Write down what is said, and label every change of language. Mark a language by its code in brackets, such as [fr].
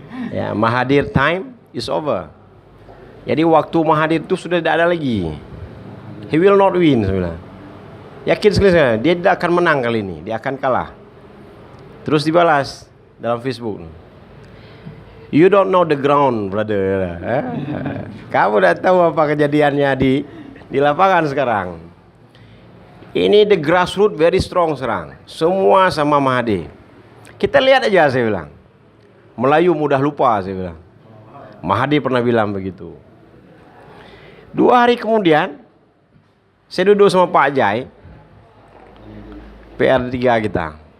[en] Ya, Mahathir time is over. [id] Jadi waktu Mahathir itu sudah tidak ada lagi. [en] He will not win [id] sebenarnya. Yakin sekali saya, dia tidak akan menang kali ini, dia akan kalah. Terus dibalas dalam Facebook. [en] You don't know the ground, brother. [id] Kamu udah tahu apa kejadiannya di lapangan sekarang. Ini [en] the grassroots very strong [id] sekarang. Semua sama Mahathir. Kita lihat aja, saya bilang. Melayu mudah lupa, saya bilang. Mahathir pernah bilang begitu. 2 hari kemudian, saya duduk sama Pak Jai, PR3 kita.